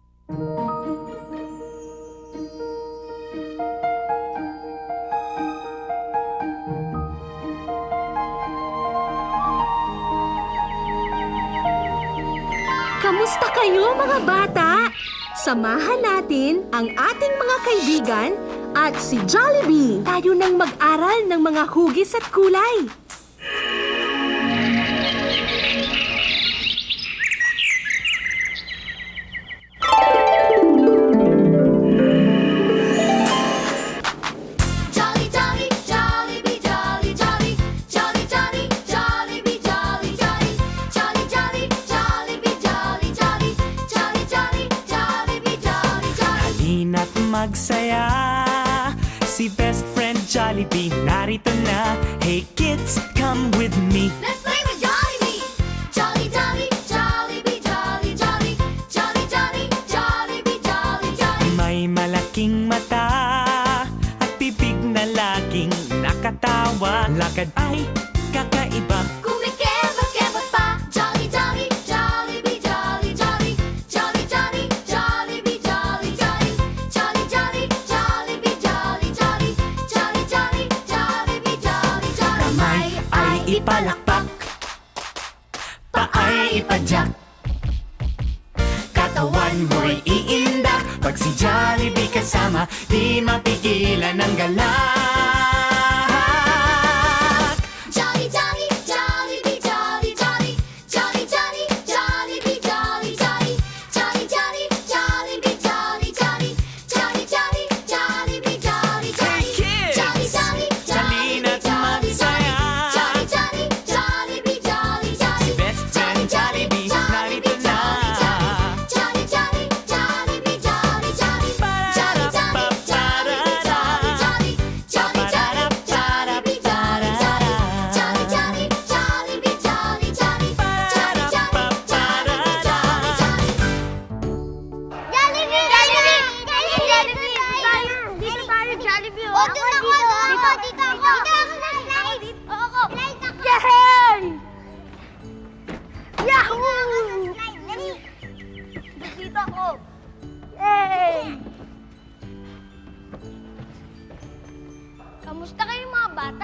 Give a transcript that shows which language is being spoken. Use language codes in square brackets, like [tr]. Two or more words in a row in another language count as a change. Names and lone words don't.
[tl] Kamusta kayo mga bata? Samahan natin ang ating mga kaibigan at si Jollibee. Tayo nang mag-aral ng mga hugis at kulay. [en] Jolly, jolly, Jollibee, jolly, jolly, jolly, jolly, Jollibee, jolly, jolly, jolly, jolly, Jollibee, jolly, jolly, jolly, jolly, Jollibee, jolly, jolly. [tl] Halina't magsaya, si [en] best friend [tl] Jollibee narito na. [en] Hey kids, come with me. Let's play with Jollibee. Jolly, jolly, Jollibee, jolly, jolly, jolly, jolly, Jollibee, jolly, jolly. [tl] May malaking mata at bibig na laging nakatawa. Lakad ay kakaiba. Kumikebot-kebot pa. [en] Jolly, jolly, Jollibee, jolly, jolly, jolly, jolly, Jollibee, jolly, jolly, jolly, jolly, Jollibee, jolly, jolly, jolly, jolly, Jollibee, jolly, jolly. [tl] Kamay ay ipalakpak, paay ipadyak, katawan mo'y iindak. Pag si Jollibee kasama, di mapigilan ang galak. [en] Jolly, jolly, Jollibee, jolly, jolly, jolly, jolly, Jollibee, jolly, jolly, jolly, jolly, Jollibee, jolly, jolly, jolly, jolly, Jollibee, jolly, Hey jolly. kids! Jolly, jolly, [tl] Halina't [en] Jollibee, [tl] magsaya. [en] jolly, jolly, Jollibee, jolly, jolly. Best friend [tl] Jollibee, narito na. [en] Jolly, jolly, Jollibee, jolly, jolly. Jolly, jolly, Jollibee, jolly, jolly, jolly, Jollibee, jolly, jolly. Jolly, jolly, Jollibee, jolly, jolly. Jolly, jolly, Jollibee, jolly, jolly. [tl] Dito tayo, Jollibee. O, doon ako, dito ako. Dito ako. Oo, ako. Yay! Yahoo! Dito ako. Yay! Kamusta kayo mga bata?